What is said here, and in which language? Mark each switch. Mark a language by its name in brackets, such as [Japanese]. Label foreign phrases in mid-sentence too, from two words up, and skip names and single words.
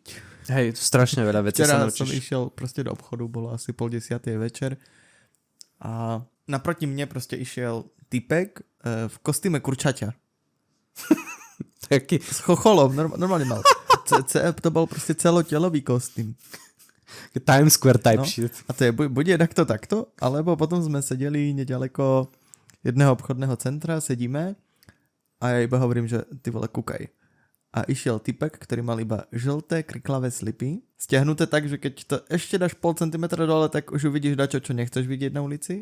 [Slovak] Hej, strašne veľa vecí sa naučíš. Včera som išiel proste do obchodu, bolo asi 9:30 večer a naproti mne proste išiel typek v kostýme kurčaťa. Taký... S chocholom, normálne mal. To bol proste celotelový kostým. [English] Times Square type shit. [Slovak] A to je buď takto, alebo potom sme sedeli nedaleko jedného obchodného centra, sedíme a ja iba hovorím, že ty vole, kúkaj. A išiel typek, ktorý mal iba žlté kriklavé slipy, stiahnuté tak, že keď to ešte dáš 0,5 cm dole, tak už uvidíš dačo, čo nechceš vidieť na ulici.